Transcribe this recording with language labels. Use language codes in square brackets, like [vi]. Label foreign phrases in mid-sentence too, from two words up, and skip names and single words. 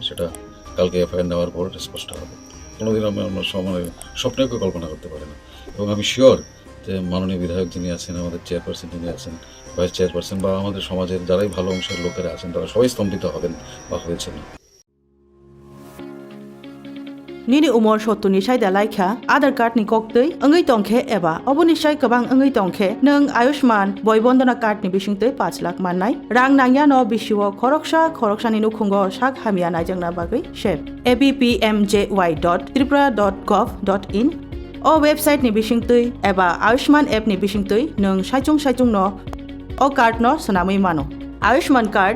[bn] সেটা কালকে এফআইআর নেওয়ার পর স্পষ্ট হবে। কোনোদিন আমরা স্বপ্নেও কেউ কল্পনা করতে পারি না। এবং আমি শিওর যে মাননীয় বিধায়ক যিনি আছেন, আমাদের চেয়ারপারসন যিনি আছেন, [en] vice chairperson [bn] বা আমাদের সমাজের যারাই ভালো অংশের লোকেরা আছেন, তারা সবাই স্তম্ভিত হবেন বা হয়েছেন। [trp] nini umor shotuni sai da laikha [en] Aadhaar card [trp] ni koktei angai tongkhe eba oboni sai kabang angai tongkhe nang Ayushman boybondana card ni bisingtei 5 lakh mannai rang nangya no bisiwo khoroksa ni nukhungo sak hamia naijangna bagui shep abpmjy.tripura.gov.in o website ni bisingtei eba Ayushman app ni bisingtei nang saijung no o card no sanamui mano [en] Ayushman card